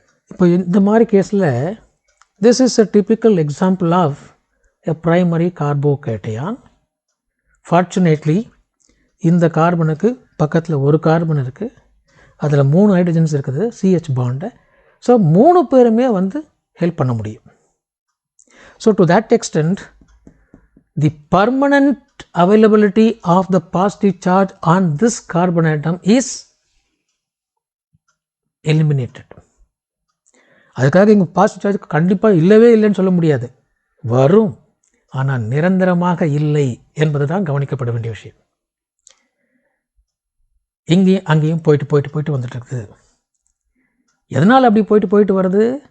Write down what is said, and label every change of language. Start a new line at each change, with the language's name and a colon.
Tamil: இப்போ இந்த மாதிரி கேஸில்
English: This is a typical example of a primary கார்போகேட்டையான்.
Tamil: Fortunately இந்த கார்பனுக்கு பக்கத்தில் ஒரு கார்பன் இருக்குது, அதில் 3 ஹைட்ரஜன்ஸ் இருக்குது, சிஹெச் பாண்டை. ஸோ 3 பேருமே வந்து ஹெல்ப் பண்ண முடியும்.
English: So to that extent the permanent availability of the positive charge on this carbon atom is eliminated.
Tamil: அதுக்காக இங்கே பாசிட்டிவ் சார்ஜ் கண்டிப்பாக இல்லவே இல்லைன்னு சொல்ல முடியாது, வரும், ஆனால் நிரந்தரமாக இல்லை என்பது தான் கவனிக்கப்பட வேண்டிய விஷயம். இங்கேயும் அங்கேயும் போயிட்டு வந்துட்டு இருக்குது. எதனால் அப்படி போயிட்டு வருது?